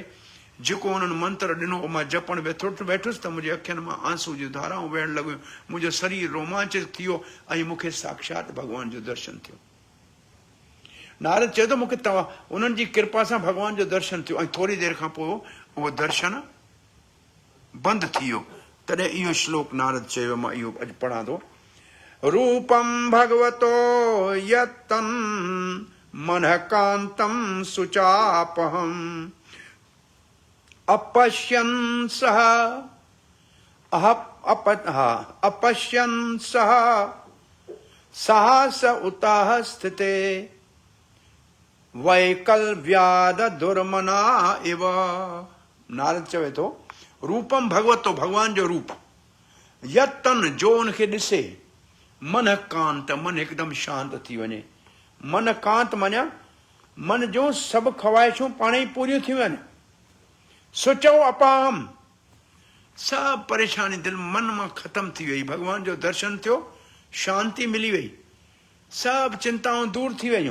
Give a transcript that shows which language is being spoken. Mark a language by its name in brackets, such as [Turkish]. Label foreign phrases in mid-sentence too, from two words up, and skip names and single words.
[Sindhi] जेको उन्हनि मंत्र ॾिनो मां जपण वेठुसि त मुंहिंजे अखियुनि मां आंसू जूं धाराऊं वहण लॻियूं, मुंहिंजो शरीर रोमांचित थी वियो ऐं मूंखे साक्षात भगवान जो दर्शन थियो। नारद चयो त मूंखे उन्हनि जी कृपा सां भगवान जो दर्शन थियो, ऐं थोरी देरि खां पोइ उहो दर्शन बंदि थी वियो। तॾहिं इहो श्लोक नारद चयो, मां इहो अॼु पढ़ां थो। [Sanskrit] रूपम भगवतो यत्तन मनः कांतं सुचापहम अपश्यन् सह अपश्यन् सह साहस उताह स्थिते वैकल्व्याद दुर्मना इव। [Sindhi] नारद चवे थो, [Sanskrit] रूपम भगवतो, [Sindhi] भगवान जो रूप, यत्तन जो उनखे ॾिसे, मन कांत, मन हिकदमि शांत थी वञे। मन कांत माना मन जो सभु ख़्वाहिशूं पाण ई पूरियूं थी वञनि। सोचो अपाम, सभु परेशानी दिलि मन मां ख़तमु थी वई, भगवान जो दर्शन थियो, शांती मिली वई, सभु चिंताऊं दूर थी वयूं।